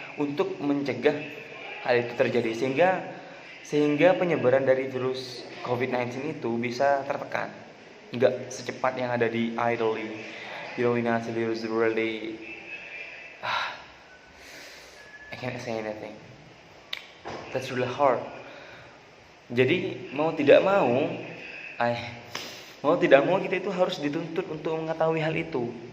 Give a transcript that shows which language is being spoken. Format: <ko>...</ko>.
<id>Untuk mencegah hal itu terjadi, sehingga penyebaran dari virus COVID-19 itu bisa tertekan. Nggak secepat yang ada di Italy.</id> <en>In Italy was really I can't say anything. That's really hard.</en> <id>Jadi mau tidak mau kita itu harus dituntut untuk mengetahui hal itu.</id>